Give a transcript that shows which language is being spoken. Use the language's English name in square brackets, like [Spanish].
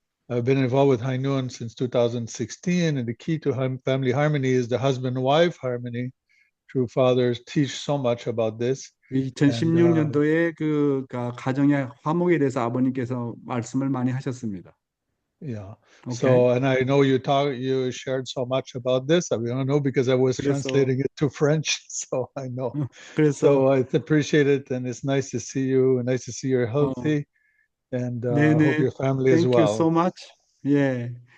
[English] I've been involved with High Noon since 2016, and the key to family harmony is the husband-wife harmony. True fathers teach so much about this. [Korean] 2016년도에 가정의 화목에 대해서 아버님께서 말씀을 많이 하셨습니다. [English] Yeah. Okay. So, and I know you shared so much about this. I don't know because I was translating it to French, so I know. So I appreciate it, and it's nice to see you, and nice to see you're healthy, and I hope your family as well. Thank you so much. Yeah.